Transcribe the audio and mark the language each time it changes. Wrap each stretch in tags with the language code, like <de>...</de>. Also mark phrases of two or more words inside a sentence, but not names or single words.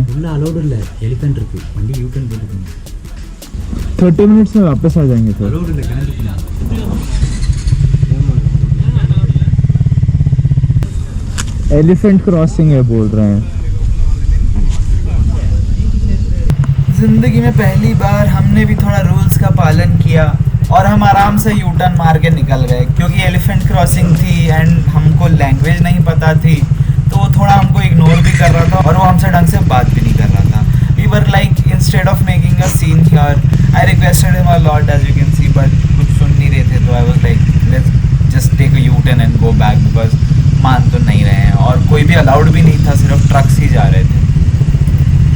<ta>ஃபுல்லா அலௌட் இல்ல, எலிஃபென்ட் இருக்கு, வண்டி</ta> <en>U turn</en> <ta>போட்டுக்கணும்।</ta> <hi>30 मिनट्स में वापस आ जाएंगे सर।</hi> <ta>அலௌட் இல்ல, கிணறுக்குள்ள</ta> <en>elephant crossing</en> <hi>है बोल रहे हैं। जिंदगी में पहली बार हमने भी थोड़ा रूल्स का पालन किया और हम आराम से</hi> <en>U turn</en> <hi>मार के निकल गए, क्योंकि</hi> <en>elephant crossing</en> <hi>थी एंड हमको लैंग्वेज नहीं पता थी, तो वो थोड़ा हमको इग्नोर भी कर रहा था और वो हमसे ढंग से बात भी नहीं कर रहा था।</hi> <en>we were like, instead of making a scene here, I requested him a lot as you can see, but</en> <hi>कुछ सुन नहीं रहे थे। तो</hi> <en>I was like let's just take a U turn and go back, because</en> <hi>मान तो नहीं रहे हैं और कोई भी अलाउड भी नहीं था, सिर्फ ट्रक्स ही जा रहे थे।</hi>